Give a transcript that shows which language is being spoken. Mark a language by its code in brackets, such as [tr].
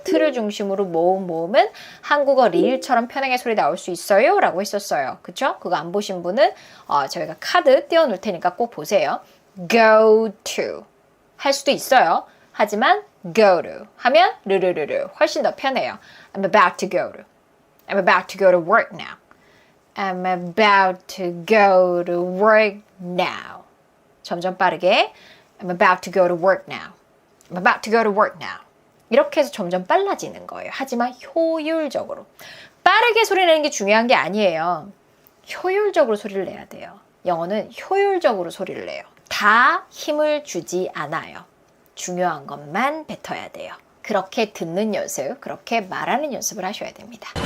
[ko] 트를 중심으로 모음은 한국어 리을처럼 편하게 소리 나올 수 있어요 라고 했었어요. 그쵸? 그거 안 보신 분은 저희가 카드 띄워놓을 테니까 꼭 보세요. go to 할 수도 있어요. 하지만 go to 하면 르르르르 훨씬 더 편해요. [en] I'm about to go to work now. I'm about to go to work now. [ko] 점점 빠르게 [en] I'm about to go to work now. I'm about to go to work now. [ko] 이렇게 해서 점점 빨라지는 거예요. 하지만 효율적으로. 빠르게 소리 내는 게 중요한 게 아니에요. 효율적으로 소리를 내야 돼요. 영어는 효율적으로 소리를 내요. 다 힘을 주지 않아요. 중요한 것만 뱉어야 돼요. 그렇게 듣는 연습, 그렇게 말하는 연습을 하셔야 됩니다.